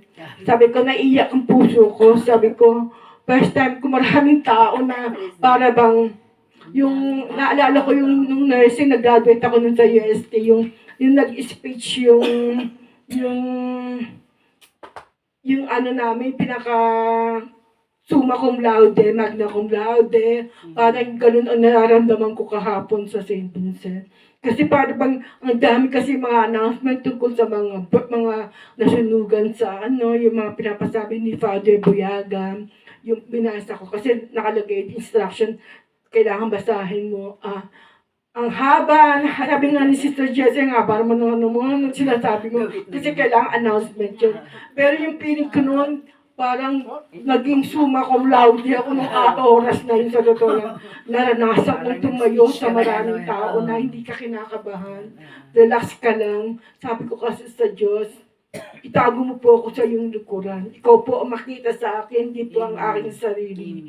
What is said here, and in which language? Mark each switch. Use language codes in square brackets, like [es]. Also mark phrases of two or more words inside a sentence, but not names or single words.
[tl] Sabi ko, naiyak ang puso ko. Sabi ko, [en] first time [tl] ko maraming tao na para bang, yung, naalala ko yung nung nursing, nag-graduate ako nun sa UST, yung nag-speech yung ano namin, [la] summa cum laude, magna cum laude, [tl] parang ganun ang nararamdaman ko kahapon sa St. Vincent. Kasi parang bang, ang dami kasi mga announcement tungkol sa mga nasunugan sa yung mga pinapasabi ni Father Buyaga, yung binasa ko. Kasi nakalagay instruction, kailangan basahin mo. Ang haba, sabi nga ni Sister Jessie nga, parang ano sinasabi mo, kasi kailangan announcement yun. Pero yung feeling ko noon, parang naging [la] summa cum laude [tl] ako nung oras na yun sa totoo lang. Naranasan kong tumayo sa maraming tao na hindi ka kinakabahan. Relax ka lang. Sabi ko kasi sa Diyos, itago mo po ako sa iyong likuran. Ikaw po ang makita sa akin, hindi po ang aking sarili.